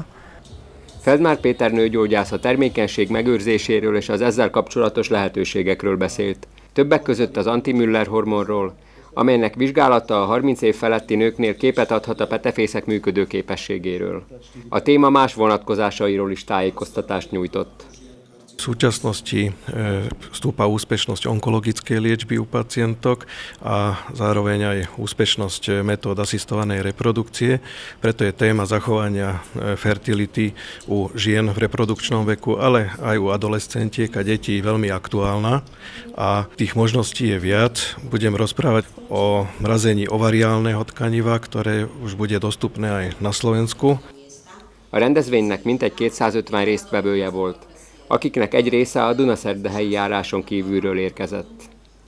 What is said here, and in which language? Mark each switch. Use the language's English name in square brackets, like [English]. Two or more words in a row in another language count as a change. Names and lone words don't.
[Hungarian] Feldmár Péter nőgyógyász a termékenység megőrzéséről és az ezzel kapcsolatos lehetőségekről beszélt. Többek között az anti-Müller hormonról, amelynek vizsgálata a 30 év feletti nőknél képet adhat a petefészek működő képességéről. A téma más vonatkozásairól is tájékoztatást nyújtott. [Slovak] V súčasnosti stúpa úspešnosť onkologickej liečby u pacientok a zároveň aj úspešnosť metód asistovanej reprodukcie. Preto je téma zachovania fertility u žien v reprodukčnom veku, ale aj u adolescentiek a detí veľmi aktuálna. A tých možností je viac. Budem rozprávať o mrazení ovariálneho tkaniva, ktoré už bude dostupné aj na Slovensku. [Hungarian] A rendezvénynek mintegy 250 résztvevője volt, akiknek egy része a Dunaszerdahelyi járáson kívülről érkezett.